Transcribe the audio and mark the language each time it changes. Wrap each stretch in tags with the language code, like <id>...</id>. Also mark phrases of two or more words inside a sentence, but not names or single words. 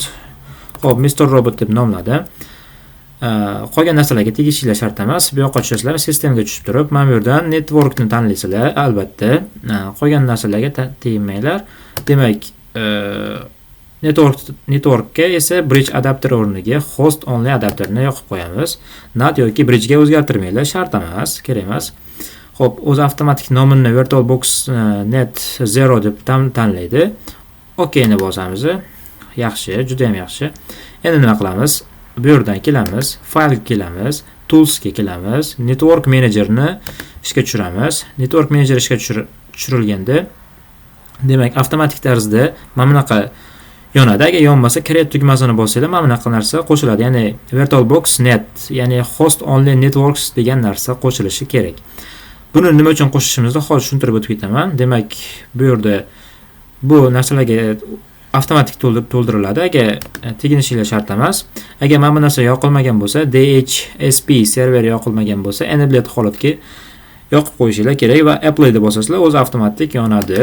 <uz>Xo'p, Mr. Robot deb nomladim. Qolgan narsalarga tegishinglar shart emas. Bu yoqqa tushasizlar, sistemga tushib turib, mana bu yerdan networkni tanlaysizlar, albatta. Qolgan narsalarga tegmanglar. Demak, networkga esa</uz> <en>bridge adapter</en> <uz>o'rniga</uz> <en>host only adapterni</en> <uz>yoqib qo'yamiz. NAT yoki bridge ga o'zgartirmanglar, shart emas, kerak emas. Xo'p, o'z avtomatik nomini VirtualBox net 0 deb tanlaydi. Okay ni bosamiz. Yaxshi, juda ham yaxshi. Endi nima qilamiz? Bu yerdan kelamiz, faylga kelamiz, toolsga kelamiz,</uz> <en>network managerni</en> <uz>ishga tushiramiz.</uz> <en>Network manager</en> <uz>ishga tushirilganda, demak, avtomatik tarzda mana bunaqa yonadi. Agar yonmasa, create tugmasini bossanglar, mana bunaqa narsa qo'shiladi. Ya'ni VirtualBox net, ya'ni</uz> <en>host only networks</en> <uz>degan narsa qo'shilishi kerak. Buni nima uchun qo'shishimizni hozir tushuntirib o'tib ketaman. Demak, bu yerda bu narsalarga avtomatik to'ldiriladi. Agar teginishinglar shart emas. Agar mana bu narsa yoqilmagan bo'lsa,</uz> <en>DHCP server</en> <uz>yoqilmagan bo'lsa, enabled holatga yoqib qo'yishinglar kerak va apply deb bosasizlar, o'zi avtomatik yonadi.</uz>